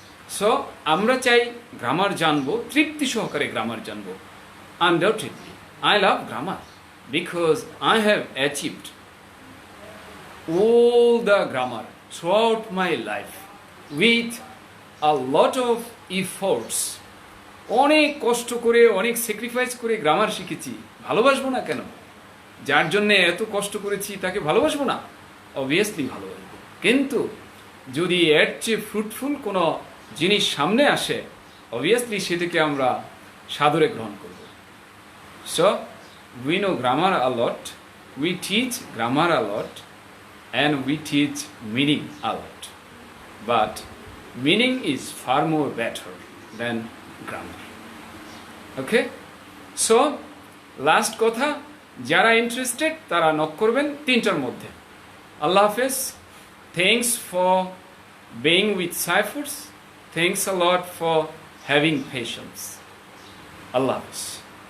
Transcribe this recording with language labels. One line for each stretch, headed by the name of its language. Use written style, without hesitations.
Bangla: So আমরা চাই grammar জানবো, তৃপ্তি সহকারে গ্রামার জানবো।
English: Undoubtedly I love grammar because I have achieved all the grammar throughout my life with a lot of efforts.
Bangla: অনেক কষ্ট করে, অনেক স্যাক্রিফাইস করে গ্রামার শিখেছি। ভালোবাসবো না কেন? যার জন্য এত কষ্ট করেছি তাকে ভালোবাসবো না? অবভিয়াসলি ভালোবাসবো। কিন্তু যদি এর চেয়ে ফ্রুটফুল কোনো জিনিস সামনে আসে, অবভিয়াসলি সেটাকে আমরা সাদরে গ্রহণ করব।
English: So we know grammar a lot, we teach grammar a lot, and we teach meaning a lot, but meaning is far more better than grammar.
Bangla: Okay, so last কথা, যারা ইন্টারেস্টেড তারা নক করবেন 3টার মধ্যে। আল্লাহ হাফেজ।
English: Thanks for being with Saifurs. Thanks a lot for having patience. Allah Hafiz.